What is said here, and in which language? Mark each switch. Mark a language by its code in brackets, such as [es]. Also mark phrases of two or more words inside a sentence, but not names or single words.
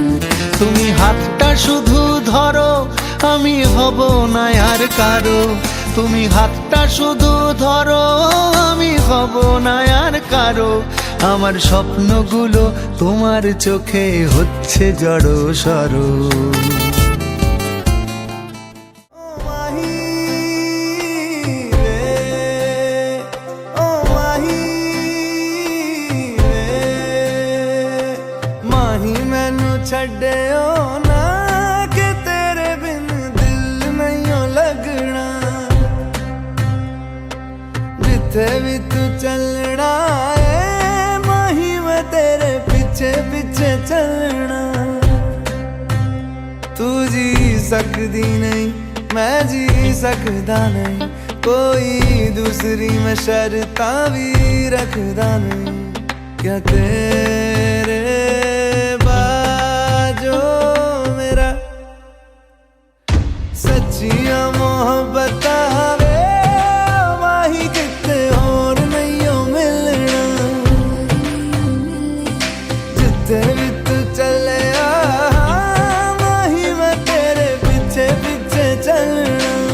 [bn] তুমি হাতটা শুধু ধরো, আমি হব না আর কারো। তুমি হাতটা শুধু ধরো, আমি হব না আর কারো। আমার স্বপ্নগুলো তোমার চোখে হচ্ছে জড়ো সরো। [pa] ਛੱਡਿਓ ਨਾ ਕਿ ਤੇਰੇ ਬਿਨ ਦਿਲ ਨਹੀਂ ਲੱਗਣਾ। ਜਿੱਥੇ ਵੀ ਤੂੰ ਚੱਲਣਾ ਏ ਮਾਹੀ ਮੈਂ ਤੇਰੇ ਪਿੱਛੇ ਪਿੱਛੇ ਚੱਲਣਾ। ਤੂੰ ਜੀ ਸਕਦੀ ਨਹੀਂ ਮੈਂ ਜੀ ਸਕਦਾ ਨਹੀਂ, ਕੋਈ ਦੂਸਰੀ ਮੈਂ ਸ਼ਰਤਾਂ ਵੀ ਰੱਖਦਾ ਨਹੀਂ। ਕਿਆ ਤੇਰੇ ਬਾਜੋ ਮੇਰਾ ਸੱਚੀਆਂ ਮੁਹੱਬਤ ਵੇ ਮਾਹੀ ਕਿਤੇ ਔਰ ਨਹੀਂ ਹੋ ਮਿਲਣਾ। ਜਿੱਥੇ ਭੀ ਤੂ ਚਲੇ ਮਾਹੀ ਮੈਂ ਤੇਰੇ ਪਿੱਛੇ ਪਿੱਛੇ ਚੱਲਣਾ।